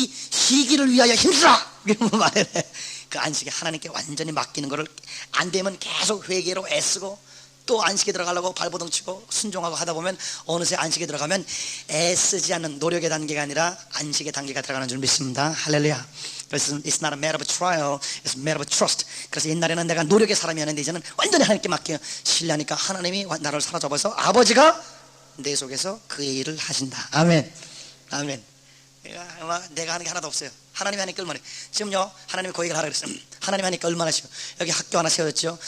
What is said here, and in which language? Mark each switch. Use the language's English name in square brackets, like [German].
[Korean] 쉬기를 위하여 힘쓰라. 이런 말을 해. 그 안식에 하나님께 완전히 맡기는 거를 안 되면 계속 회개로 애쓰고 또 안식에 들어가려고 발버둥 치고 순종하고 하다 보면 어느새 안식에 들어가면 애쓰지 않는 노력의 단계가 아니라 안식의 단계가 들어가는 줄 믿습니다. 할렐루야. 그래서 [English] it's not a matter of trial, it's a matter of trust. [Korean] 그래서 옛날에는 내가 노력의 사람이었는데 이제는 완전히 하나님께 맡겨요. 신뢰하니까 하나님이 나를 사로잡아서 아버지가 내 속에서 그의 일을 하신다. 아멘. 아멘. 내가 하는 게 하나도 없어요. 하나님이 하니까 얼마나. 지금요, 하나님이 그 얘기를 하라 그랬어요. 하나님이 하니까 얼마나 쉬워. 여기 학교 하나 세워졌죠.